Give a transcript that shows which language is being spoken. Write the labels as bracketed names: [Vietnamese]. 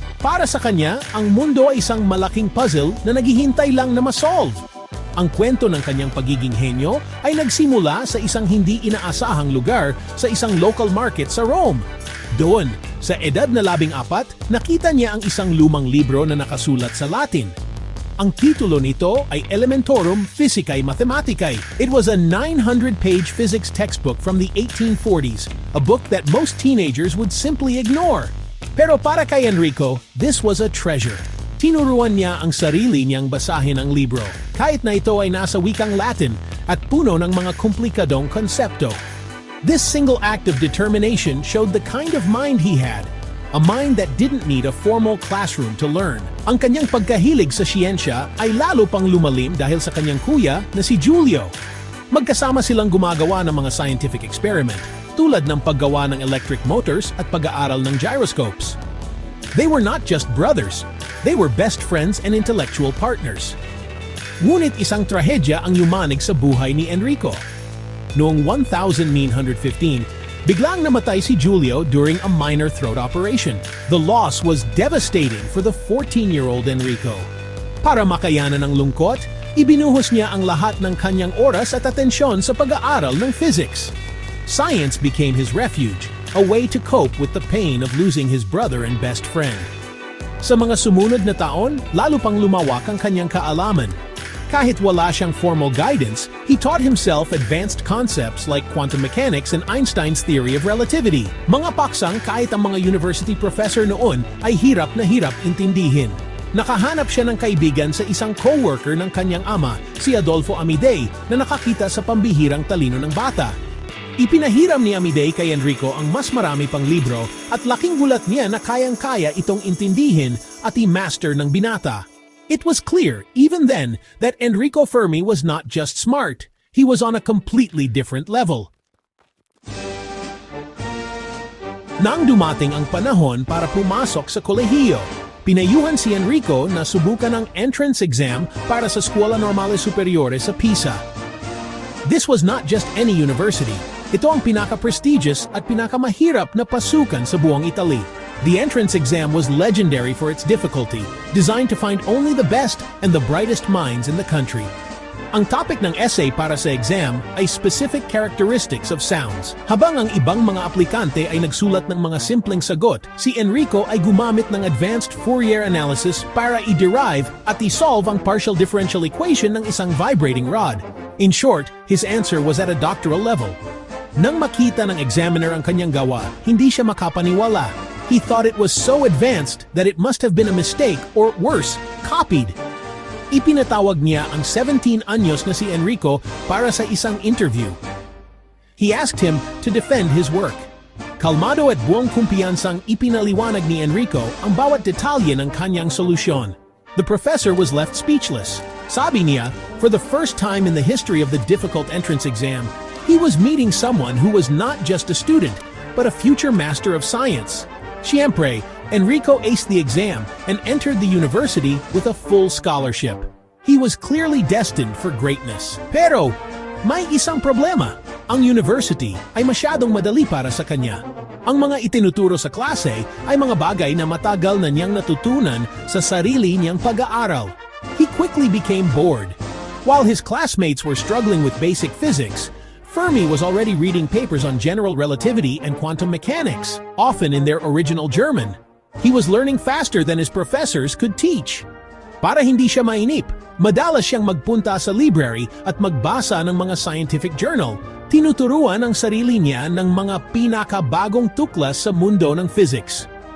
[Filipino] Para sa kanya, ang mundo ay isang malaking puzzle na naghihintay lang na ma-solve. Ang kwento ng kanyang pagiging henyo ay nagsimula sa isang hindi inaasahang lugar sa isang local market sa Rome. Doon, sa edad na 14, nakita niya ang isang lumang libro na nakasulat sa Latin. Ang titulo nito ay Elementorum Physicae Mathematicae. [English] It was a 900-page physics textbook from the 1840s, a book that most teenagers would simply ignore. [Filipino] Pero para kay Enrico, [English] this was a treasure. [Filipino] Tinuruan niya ang sarili niyang basahin ang libro, kahit na ito ay nasa wikang Latin at puno ng mga komplikadong konsepto. [English] This single act of determination showed the kind of mind he had. A mind that didn't need a formal classroom to learn. [Filipino] Ang kanyang pagkahilig sa siyensya ay lalo pang lumalim dahil sa kanyang kuya na si Giulio. Magkasama silang gumagawa ng mga scientific experiment, tulad ng paggawa ng electric motors at pag-aaral ng gyroscopes. [English] They were not just brothers, they were best friends and intellectual partners. [Filipino] Ngunit isang trahedya ang yumanig sa buhay ni Enrico. Noong 1915, biglang namatay si Giulio [English] during a minor throat operation. The loss was devastating for the 14-year-old Enrico. [Filipino] Para makayanan ang lungkot, ibinuhos niya ang lahat ng kanyang oras at atensyon sa pag-aaral ng physics. [English] Science became his refuge, a way to cope with the pain of losing his brother and best friend. [Filipino] Sa mga sumunod na taon, lalo pang lumawak ang kanyang kaalaman. Kahit wala siyang [English] formal guidance, he taught himself advanced concepts like quantum mechanics and Einstein's theory of relativity. [Filipino] Mga paksang kahit ang mga university professor noon ay hirap na hirap intindihin. Nakahanap siya ng kaibigan sa isang co-worker ng kanyang ama, si Adolfo Amidei, na nakakita sa pambihirang talino ng bata. Ipinahiram ni Amidei kay Enrico ang mas marami pang libro at laking gulat niya na kayang-kaya itong intindihin at i-master ng binata. [English] It was clear, even then, that Enrico Fermi was not just smart, he was on a completely different level. [Filipino] Nang dumating ang panahon para pumasok sa kolehiyo, pinayuhan si Enrico na subukan ang entrance exam para sa Scuola Normale Superiore sa Pisa. [English] This was not just any university, [Filipino] ito ang pinaka-prestigious at pinakamahirap na pasukan sa buong Italy. [English] The entrance exam was legendary for its difficulty, designed to find only the best and the brightest minds in the country. [Filipino] Ang topic ng essay para sa exam ay [English] specific characteristics of sounds. [Filipino] Habang ang ibang mga aplikante ay nagsulat ng mga simpleng sagot, si Enrico ay gumamit ng advanced Fourier analysis para i-derive at i-solve ang partial differential equation ng isang vibrating rod. [English] In short, his answer was at a doctoral level. [Filipino] Nang makita ng examiner ang kanyang gawa, hindi siya makapaniwala. [English] He thought it was so advanced that it must have been a mistake or worse, copied. [Filipino] Ipinatawag niya ang 17 anyos na si Enrico para sa isang interview. [English] He asked him to defend his work. [Filipino] Kalmado at buong kumpiyansang ipinaliwanag ni Enrico ang bawat detalye ng kanyang solusyon. [English] The professor was left speechless. [Filipino] Sabi niya, [English] for the first time in the history of the difficult entrance exam, he was meeting someone who was not just a student, but a future master of science. Siyempre, Enrico aced the exam and entered the university with a full scholarship. He was clearly destined for greatness. [Filipino] Pero, may isang problema. Ang university ay masyadong madali para sa kanya. Ang mga itinuturo sa klase ay mga bagay na matagal na niyang natutunan sa sarili niyang pag-aaral. [English] He quickly became bored. While his classmates were struggling with basic physics, Fermi was already reading papers on general relativity and quantum mechanics, often in their original German. He was learning faster than his professors could teach. [Filipino] Para hindi siya mainip, madalas siyang magpunta sa library at magbasa ng mga scientific journal. Tinuturuan ang sarili niya ng mga pinakabagong tuklas sa mundo ng physics.